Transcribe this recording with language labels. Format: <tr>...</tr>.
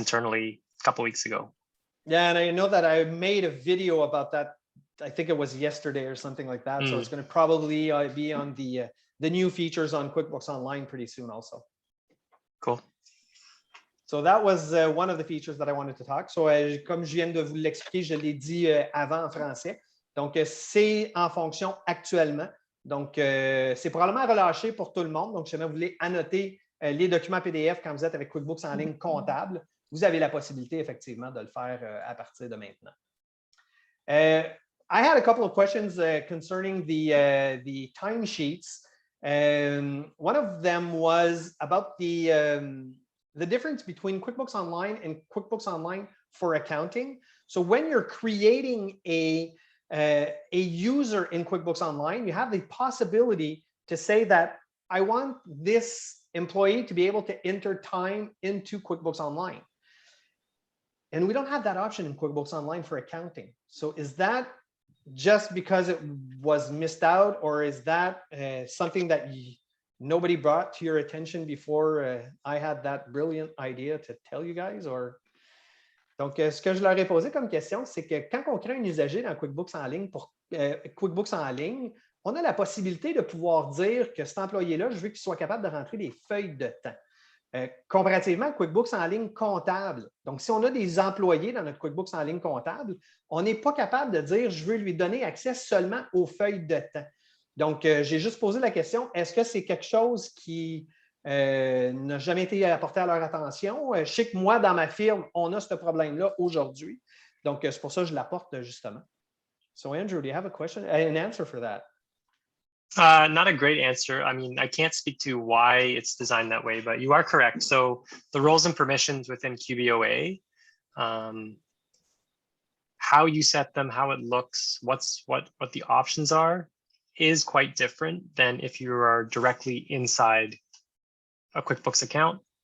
<en>internally a couple weeks ago. Yeah, and I know that I made a video about that. I think it was yesterday or something like that. So it's going to probably be on the new features on QuickBooks Online pretty soon also. Cool. So that was one of the features that I wanted to talk.</en> <fr>So comme je viens de vous l'expliquer, je l'ai dit avant en français. Donc c'est en fonction actuellement. Donc c'est probablement relâché pour tout le monde. Donc si jamais vous voulez annoter les documents PDF quand vous êtes avec QuickBooks en ligne comptable, vous avez la possibilité effectivement de le faire à partir de maintenant.</fr> <en>I had a couple of questions concerning the timesheets. One of them was about the difference between QuickBooks Online and QuickBooks Online for accounting. So when you're creating a user in QuickBooks Online, you have the possibility to say that I want this employee to be able to enter time into QuickBooks Online. And we don't have that option in QuickBooks Online for accounting. So is that just because it was missed out, or is that something that nobody brought to your attention before I had that brilliant idea to tell you guys?</en> <fr>Or donc, ce que je leur ai posé comme question, c'est que quand on crée un usager dans QuickBooks en ligne pour QuickBooks en ligne, on a la possibilité de pouvoir dire que cet employé-là, je veux qu'il soit capable de rentrer des feuilles de temps. Comparativement à QuickBooks en ligne comptable. Donc, si on a des employés dans notre QuickBooks en ligne comptable, on n'est pas capable de dire je veux lui donner accès seulement aux feuilles de temps. Donc, j'ai juste posé la question, est-ce que c'est quelque chose qui n'a jamais été apporté à leur attention? Je sais que moi, dans ma firme, on a ce problème-là aujourd'hui. Donc, c'est pour ça que je l'apporte justement.</fr> <en>So, Andrew, do you have a question, an answer for that? Not a great answer. I mean, I can't speak to why it's designed that way, but you are correct. So the roles and permissions within QBOA, how you set them, how it looks, what the options are, is quite different than if you are directly inside a QuickBooks account.</en>